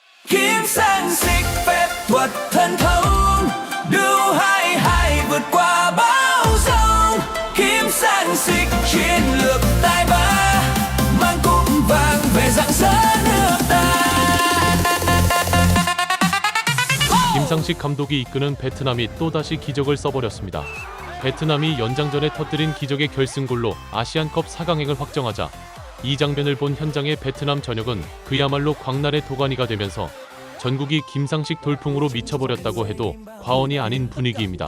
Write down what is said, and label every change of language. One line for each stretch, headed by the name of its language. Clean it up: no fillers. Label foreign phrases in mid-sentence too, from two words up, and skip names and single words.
Vietnamese: Kim sang xịch phép thuật thần thông, đưa hai hai vượt qua bão giông. Kim sang xịch chiến lược tài ba, mang cúp vàng về rạng rỡ nước ta.
Korean: 김상식 감독이 이끄는 베트남이 또다시 기적을 써버렸습니다. 베트남이 연장전에 터뜨린 기적의 결승골로 아시안컵 4강행을 확정하자 이 장면을 본 현장의 베트남 전역은 그야말로 광란의 도가니가 되면서 전국이 김상식 돌풍으로 미쳐버렸다고 해도 과언이 아닌 분위기입니다.